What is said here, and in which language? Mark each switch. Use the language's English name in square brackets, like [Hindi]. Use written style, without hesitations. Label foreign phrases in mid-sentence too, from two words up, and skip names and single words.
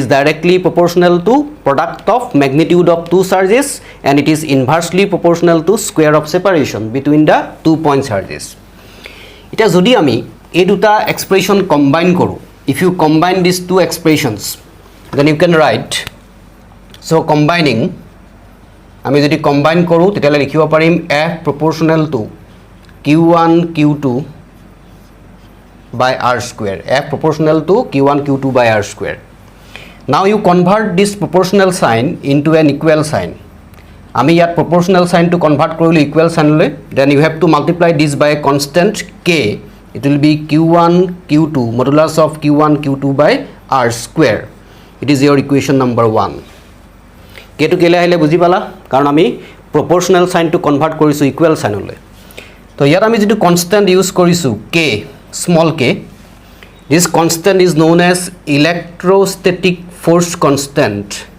[English] directly proportional to product of magnitude of two charges and it is inversely proportional to square of separation between the two point charges [Assamese] এটা যদি আমি এই দুটা এক্সপ্ৰেশন কম্বাইন কৰো [English] if you combine these two expressions then you can write so combining [Assamese] আমি যদি কম্বাইন কৰো তেতিয়ালে লিখিব পাৰিম [English] f proportional to q1 q2 by r square f proportional to q1 q2 by r square now you convert this proportional sign into an equal sign [Assamese] আমি ইয়াত [English] proportional sign to convert korole equal sign le then you have to multiply this by a constant k it will be q1 q2 modulus of q1 q2 by r square it is your equation number 1 k [Assamese] টো কেলে আহিলে বুজি পালা কাৰণ আমি [English] proportional sign to convert korisu equal sign [Assamese] লৈ টো ইয়াত আমি যিটো [English] constant use korisu k small k this constant is known as electrostatic force constant